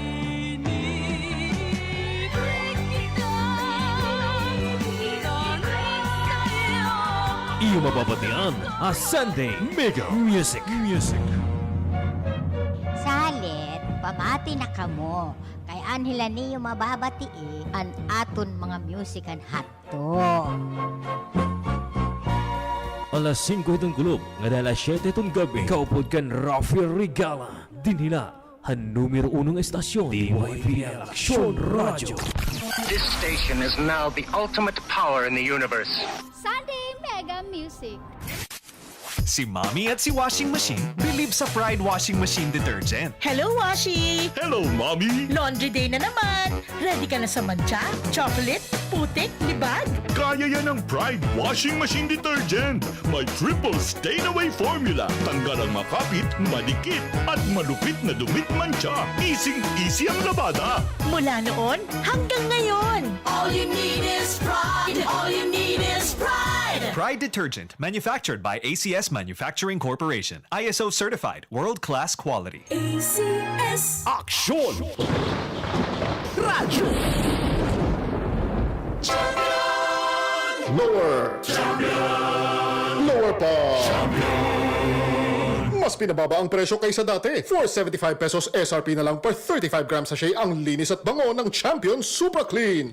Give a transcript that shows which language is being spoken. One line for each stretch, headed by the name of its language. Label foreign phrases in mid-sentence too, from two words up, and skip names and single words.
Waray: Iyo mababatian a Sunday Mega Music. Salit, pamati na kamo. Kay anhila niyo mababati an aton mga music and hatto. Alas 5 itong kulog, nga alas 7 itong gabi, kaupod kan Rafael Regala. Dinhila, han numero 1 estasyon, DYPL Aksyon Radyo.
English: This station is now the ultimate power in the universe. Sunday Mega Music.
Filipino: Si Mommy at si Washing Machine believe sa
English: Pride Washing Machine Detergent. Hello, Washi! Hello, Mommy! Laundry day
Filipino: na naman! Ready ka na sa mancha, chocolate, putik, libag? Kaya yan ang Pride Washing Machine Detergent. May
English: triple stain-away formula.
Filipino: Tanggal ang makapit, madikit, at malupit na dumit mancha. Easy ang labada. Mula noon hanggang ngayon.
English: All you need is pride. All you need is pride. Pride Detergent, manufactured by ACS Manufacturing Corporation. ISO certified, world-class quality. ACS. Aksyon! Radyo! Lower. Lower pa.
Filipino: Mas pinababa ang presyo kaysa dati. 475 pesos SRP na lang per 35 grams sachet ang linis at bango ng Champion Super Clean.